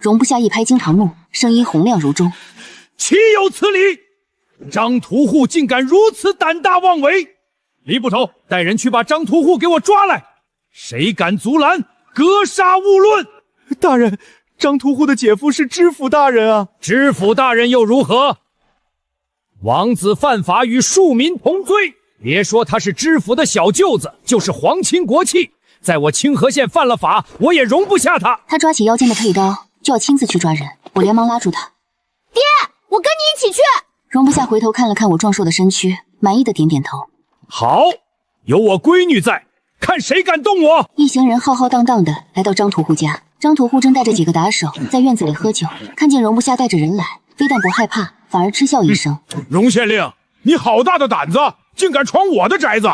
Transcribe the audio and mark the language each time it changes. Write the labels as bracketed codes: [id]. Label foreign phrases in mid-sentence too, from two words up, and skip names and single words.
[zh] 容不下一拍驚堂木，聲音洪亮如鐘： 豈有此理！張屠戶竟敢如此膽大妄為！李捕頭，帶人去把張屠戶給我抓來，誰敢阻攔，格殺勿論！大人，張屠戶的姐夫是知府大人啊！知府大人又如何？王子犯法與庶民同罪，別說他是知府的小舅子，就是皇親國戚，在我清河縣犯了法，我也容不下他。他抓起腰間的佩刀，就要親自去抓人，我連忙拉住他。爹，我跟你一起去。容不下回頭看了看我壯碩的身軀，滿意的點點頭。好，有我閨女在，看誰敢動我。一行人浩浩蕩蕩的來到張屠戶家，張屠戶正帶着幾個打手在院子裡喝酒，看見容不下帶着人來，非但不害怕，反而嗤笑一聲： 容縣令，你好大的膽子，竟敢闖我的宅子！